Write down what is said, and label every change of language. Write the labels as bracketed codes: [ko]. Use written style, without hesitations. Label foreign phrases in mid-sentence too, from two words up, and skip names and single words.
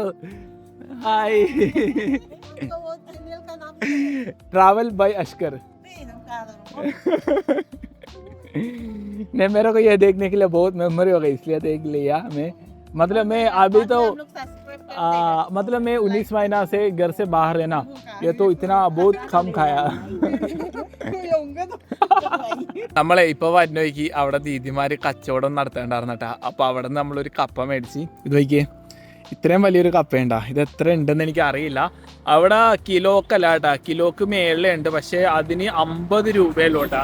[en] Hi Travel by Ashkar. [hi] नहीं मेरे को ये देखने के लिए बहुत मेमोरी हो गई इसलिए देख लिया मैं. मतलब मैं अभी तो मतलब मैं 19 महीना से घर से बाहर है ना. ये तो इतना बहुत कम खाया. [ml] നമ്മളെ ഇപ്പോൾ വരുന്നോയ്ക്ക് അവിടെ ദീദിമാർ കച്ചവടം നടത്തേണ്ടായിരുന്നു കേട്ടോ. അപ്പോൾ അവിടെ നിന്ന് നമ്മളൊരു കപ്പ മേടിച്ച് ഇത് നോക്കിയേ. ഇത്രയും വലിയൊരു കപ്പയുണ്ടാ, ഇത് എത്ര ഉണ്ടെന്ന് എനിക്ക് അറിയില്ല. അവിടെ കിലോക്കല്ല കേട്ടാ, കിലോക്ക് മേളിലുണ്ട്, പക്ഷേ അതിന് 50 രൂപയല്ലോ കേട്ടാ.